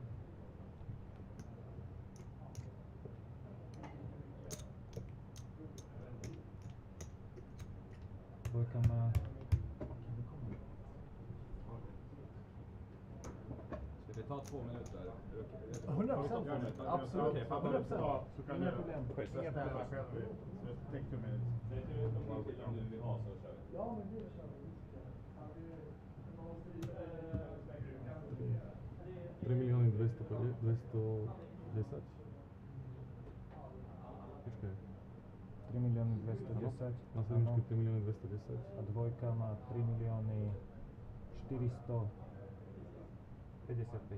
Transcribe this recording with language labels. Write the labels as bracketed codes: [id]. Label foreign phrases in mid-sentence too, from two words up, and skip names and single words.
[sv] Brukar man... Ska det ta 2 minuter? 100%. Absolut. 100%. Så kan Inga du problem. bestämma själv. [en] Take 2 minutes. [sv] Det är de bara till om du vill ha så kör vi. Ja, men det kör vi. [ru] 3 миллиона 210. [uk] Почекай. 3 мільйони 210. [ru] На средничке 3 миллиона 210. А двойка на 3 мільйони 455.